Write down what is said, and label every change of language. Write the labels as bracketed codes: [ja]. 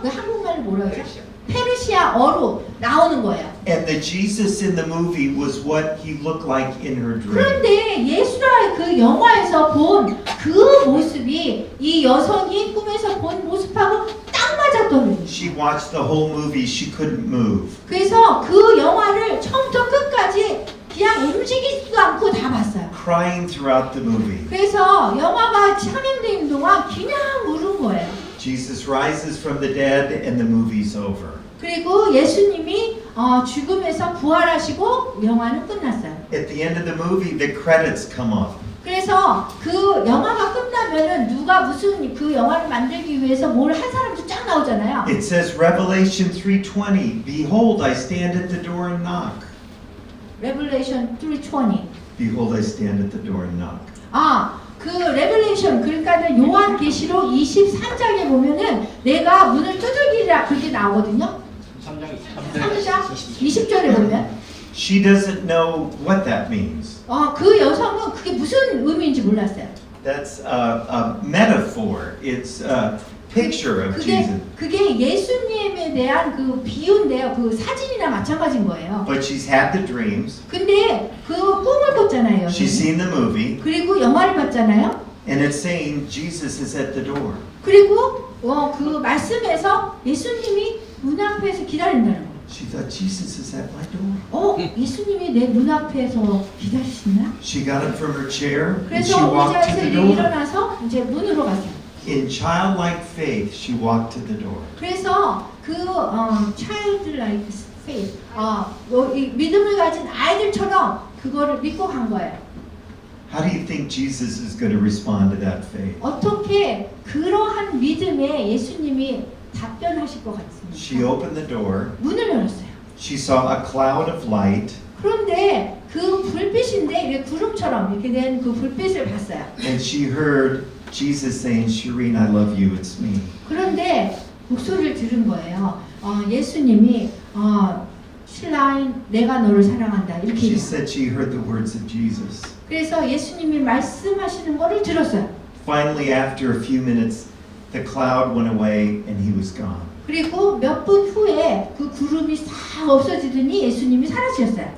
[ko] 그 한국말로 뭐라 하죠? 페르시아어로 나오는 거예요. [en] And the Jesus in the movie was what he looked like in her dream. [ko] 그런데 예수라 그 영화에서 본 그 모습이 이 여성이 꿈에서 본 모습하고 딱 맞았더니 [en] She watched the whole movie. She couldn't move. [ko] 그래서 그 영화를 처음부터 끝까지 그냥 움직이지도 않고 다 봤어요. [en] Crying throughout the movie. [ko] 그래서 영화가 상영되는 동안 그냥 울은 거예요. [en] Jesus rises from the dead and the movie's over. [ko] 그리고 예수님이 죽음에서 부활하시고 영화는 끝났어요. [en] At the end of the movie, the credits come up. [ko] 그래서 그 영화가 끝나면은 누가 무슨 그 영화를 만들기 위해서 뭘 한 사람도 쫙 나오잖아요. [en] It says Revelation 3:20, Behold, I stand at the door and knock. Revelation 3:20. Behold, I stand at the door and knock. [ko] 그 레벨레이션 그러니까는 요한계시록 23장에 보면은 내가 문을 두들기라 그렇게 나오거든요. 3장 20절에 보면 [en] She doesn't know what that means. [ko] 그 여성은 그게 무슨 의미인지 몰랐어요. [en] That's a metaphor. It's a picture of Jesus. [ko] 그게 예수님에 대한 그 비유인데요. 그 사진이랑 마찬가지인 거예요. [en] But she's had the dreams. [ko] 근데 그 꿈을 꿨잖아요. [en] She's seen the movie. [ko] 그리고 영화를 봤잖아요. [en] And it's saying Jesus is at the door. [ko] 그리고 그 말씀에서 예수님이 문 앞에서 기다린다는 거예요. [en] She thought Jesus is at my door. [ko] 예수님이 내 문 앞에서 기다리시나? [en] She got up from her chair and she [ko] 그래서 [en] walked to [ko] 의자에서 [en] the door. [ko] 일어나서 이제 문으로 갔어요. [en] In childlike faith, she walked to the door. [ko] 그래서 그 [en] childlike faith, [ko] 이 믿음을 가진 아이들처럼 그거를 믿고 간 거예요. [en] How do you think Jesus is going to respond to that faith? [ko] 어떻게 그러한 믿음에 예수님이 답변하실 것 [en] She [ko] 같습니까? [en] opened the door. [ko] 문을 열었어요. [en] She saw a cloud of light. [ko] 그런데 그 불빛인데 이게 구름처럼 이렇게 된 그 불빛을 봤어요. [en] And she heard Jesus saying, Shireen, I love you, it's me. [ko] 그런데 목소리를 들은 거예요. 예수님이 신라인 내가 너를 사랑한다 이렇게 [en] She [ko] 얘기해요. [en] said she heard the words of Jesus. [ko] 그래서 예수님이 말씀하시는 거를 들었어요. [en] Finally, after a few minutes, the cloud went away and he was gone. [ko] 그리고 몇 분 후에 그 구름이 싹 없어지더니 예수님이 사라지셨어요.